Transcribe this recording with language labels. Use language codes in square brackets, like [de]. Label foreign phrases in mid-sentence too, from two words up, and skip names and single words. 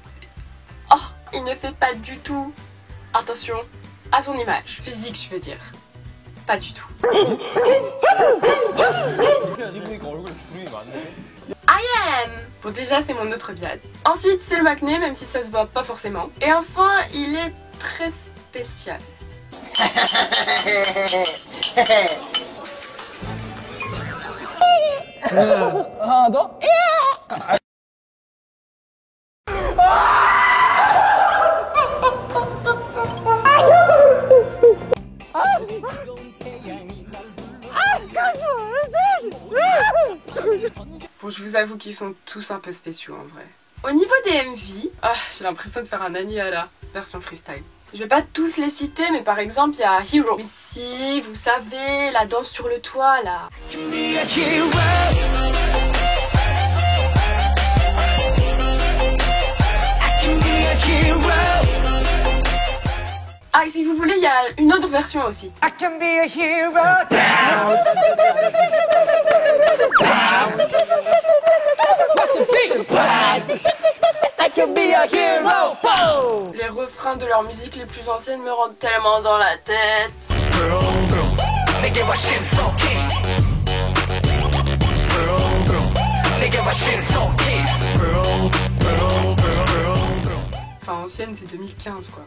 [fr] Oh, il ne fait pas du tout attention à son image. Physique, je veux dire. Pas du tout. IM. Bon, déjà, c'est mon autre biase. Ensuite, c'est le Maknae, même si ça se voit pas forcément. Et enfin, il est très spécial. [ko] 하나 더? [fr] Bon, je vous avoue qu'ils sont tous un peu spéciaux en vrai. Au niveau des MV, j'ai l'impression de faire un Aniara version freestyle. Je vais pas tous les citer, mais par exemple, il y a Hero. Ici, vous savez, la danse sur le toit, là. Ah, et si vous voulez, il y a une autre version aussi. [en] I can be a hero. I can be a hero. [fr] Les refrains de leur musique les plus anciennes me rentrent tellement dans la tête. Enfin, ancienne, c'est 2015 quoi.